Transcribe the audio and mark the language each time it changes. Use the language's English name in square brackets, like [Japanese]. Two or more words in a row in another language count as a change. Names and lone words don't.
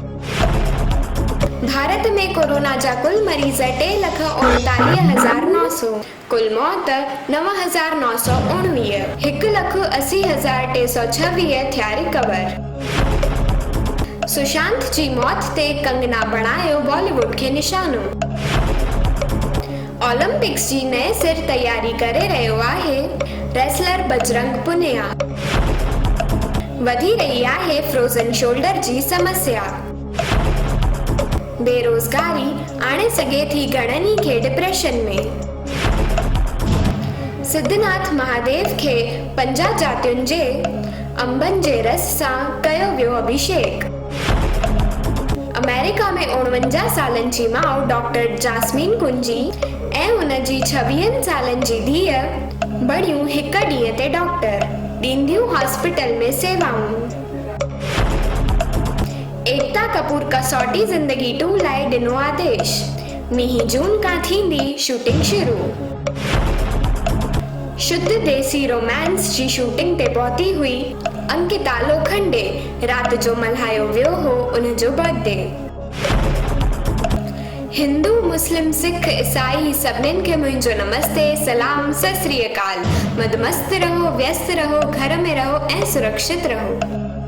[Sindhi] भारत में कोरोना जा कुल मरीज़ 3,39,900, कुल मौत 9,919, 1,80,326 थिया रिकवर। सुशांत जी मौत ते कंगना बणायो बॉलीवुड खे निशानो। ओलंपिक्स जी नए सिर तैयारी करे रहियो आहे रेसलर बजरंग पुनिया। वधी रही आहे [English] frozen shoulder [Sindhi] जी समस्या। बेरोज़गारी आणे सघे थी घणनि खे डिप्रेशन में। सिद्धनाथ महादेव खे 50 जातियुनि जे अंबनि जे रस सां कयो वियो अभिषेक। अमेरिका में 49 सालनि जी माउ डॉक्टर जास्मीन कुंजी ऐं उन जी 26 सालनि जी धीअ बणियूं हिक ॾींहं ते डॉक्टर, ॾींदियूं हॉस्पिटल में सेवाऊं। एकता कपूर कसौटी ज़िंदगी 2 लाइ ॾिनो आदेश। मींहीं जून खां थींदी शूटिंग शुरू। शुद्ध देसी रोमांस जी शूटिंग ते पहुती हुई अंकिता लोखंडे। रात जो मल्हायो वियो हो उन जो बर्थडे। हिंदू, मुस्लिम, सिख, ईसाई सभिनीनि खे मुंहिंजो नमस्ते, सलाम, [Punjabi] ਸਤ ਸ੍ਰੀ ਅਕਾਲ। [Hindi] मदमस्त रहो, व्यस्त रहो, घर में रहो ऐं सुरक्षित रहो।